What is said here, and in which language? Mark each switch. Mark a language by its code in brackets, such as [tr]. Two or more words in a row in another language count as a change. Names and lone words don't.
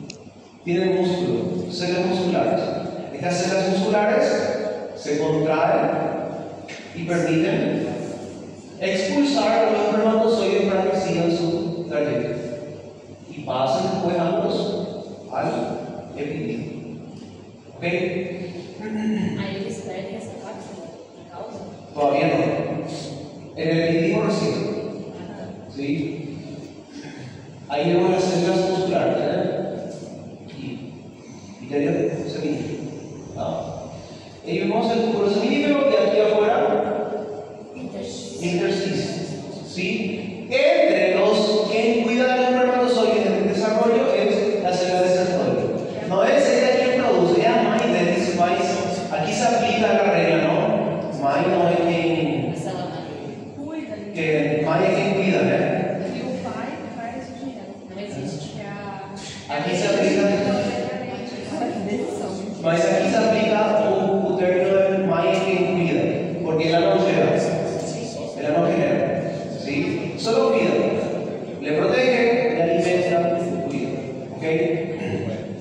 [es] Tienen músculo, células musculares. Estas células musculares se contraen y permiten expulsar los espermatozoides para que sigan su trayecto y pasen después al epitelio. ¿Ok? [pt] Aí eles perdem essa cápsula, a causa? [es] Todavía no. En el epitelio recién. ¿Sí? Ahí vemos las células musculares, y epitelio seminífero. Ahí vemos el túbulo seminífero y aquí afuera intersticio. ¿Sí? Entre los, quien cuida de los espermatozoides en el desarrollo es la célula de desarrollo. No es ella quien produce, ella mãe, dice mais. Aquí se aplica la regla, ¿no? Mãe no es quien. [pt] A célula madre. [es] Cuida, Que mãe es quien cuida, ¿eh? [pt] e o pai faz o dinheiro. Não existe. Que é a. [es] Aquí se aplica. Mas aquí se aplica o término de mãe es quien cuida, porque ella no lleva, ella no genera, ¿sí? Solo cuida, le protege, le alimenta, cuida, ¿ok?